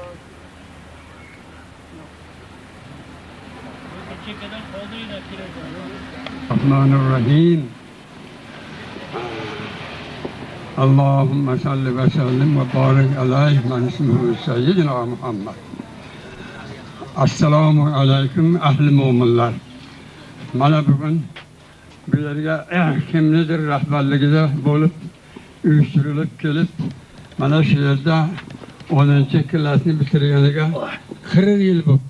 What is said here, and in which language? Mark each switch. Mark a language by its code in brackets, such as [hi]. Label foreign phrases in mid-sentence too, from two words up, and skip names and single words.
[ar] الرحمن الرحيم اللهم صل وسلم وبارك عليه من اسمه سيدنا محمد. السلام عليكم [uz] ahli mo'minlar. Mana bugun bu yerga kimnidir rahbarligida bo'lib uyushtirilib kelib, mana shu yerda 10-klassni bitirganiga 40 yil bo'ldi.